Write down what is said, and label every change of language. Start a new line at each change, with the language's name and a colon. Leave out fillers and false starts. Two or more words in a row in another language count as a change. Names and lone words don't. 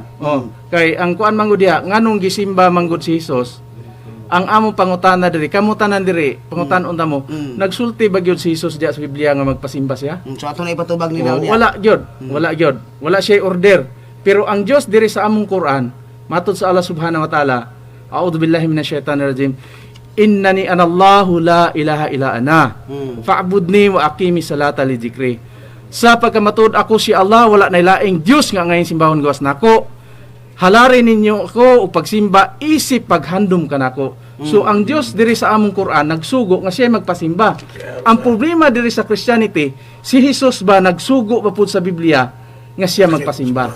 Cebuano: Kay ang kuan manggod diha, nganong gisimba manggod si Jesus, ang amo pangutana diri, kamutanan diri, pangutanon ta mo, nagsulti ba gyud si Jesus diha sa Biblia nga magpasimba siya? So ato na ipatubag nila niya. Wala gyud, wala gyud. Wala siya order. Pero ang Dios diri sa among Quran, matud sa
Arabic: الله سبحانه وتعالى أعوذ بالله من الشيطان الرجيم. إنني أنا الله لا إله إلا أنا. فاعبدني وأقم الصلاة لذكري.
Cebuano: Sa pagkamatud ako si Allah wala nay laing Dios nga ngayon simbahon gawas nako. Halari ninyo ako ug pagsimba isip paghandom kanako. So ang Dios diri sa among Quran nagsugo nga siya magpasimba. Ang problema diri sa Christianity, si Jesus ba nagsugo pa pud sa Biblia nga siya magpasimba.